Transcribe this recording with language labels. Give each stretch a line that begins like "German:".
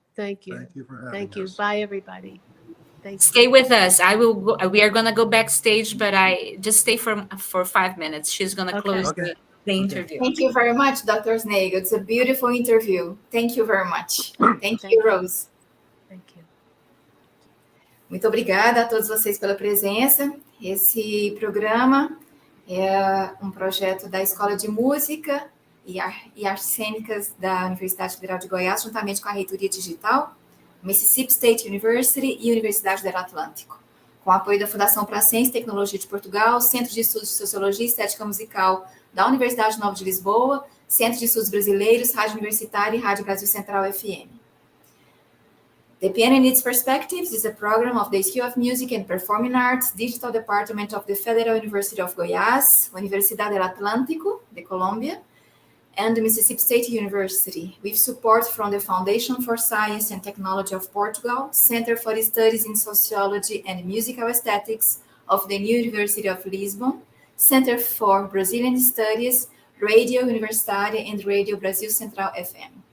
English: Thank you. Thank you for having Thank you. us. Bye, everybody. Thank you. Stay with us. I will go, we are going to go backstage, but I just stay for 5 minutes. She's going to Okay. close Okay. the Okay. interview. Thank you very much, Dr. Nagel. It's a beautiful interview. Thank you very much. Thank you, Rose. Thank you.
Portuguese: Muito obrigada a todos vocês pela presença. Esse programa é um projeto da Escola de Música e Artes Cênicas da Universidade Federal de Goiás, juntamente com a Reitoria Digital, Mississippi State University e Universidade del Atlántico, com apoio da Fundação para a Ciência e Tecnologia de Portugal, Centro de Estudos de Sociologia e Estética Musical da Universidade Nova de Lisboa, Centro de Estudos Brasileiros, Rádio Universitária e Rádio Brasil Central FM.
English: The Piano and its Perspectives is a program of the School of Music and Performing Arts, Digital Department of the Federal University of Goiás, Universidade del Atlántico, de Colombia, and the Mississippi State University, with support from the Foundation for Science and Technology of Portugal, Center for Studies in Sociology and Musical Aesthetics of the New University of Lisbon, Center for Brazilian Studies, Radio Universitária and Radio Brasil Central FM.